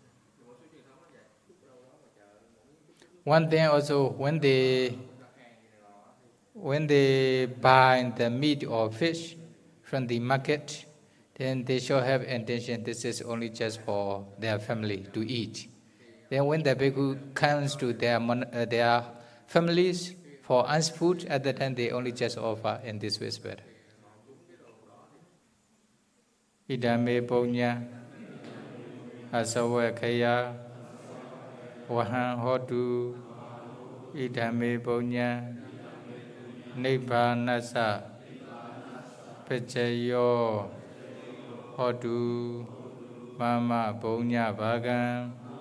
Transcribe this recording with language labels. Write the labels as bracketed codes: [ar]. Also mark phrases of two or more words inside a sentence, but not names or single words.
[en] One thing also, when they buy the meat or fish from the market, then they should have intention this is only just for their family to eat. Then when the bhikkhu comes to their families for asked food, at that time they only just offer in this respect. [pi] Idame punya asawakaya wahan hotu idame punya nibbanasa pechayo hotu mama punya bhagan